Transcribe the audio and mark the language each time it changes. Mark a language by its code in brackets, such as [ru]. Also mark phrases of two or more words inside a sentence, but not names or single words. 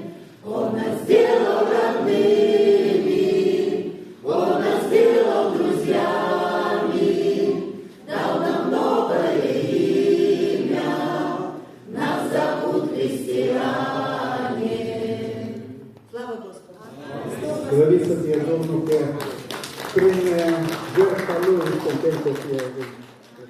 [ru] Он нас сделал родными, Он нас сделал друзьями, дал нам новое имя, нас зовут христиане. Слава Господу! [ro] Slăvit să fie Domnul că prin jertfa Lui putem să fie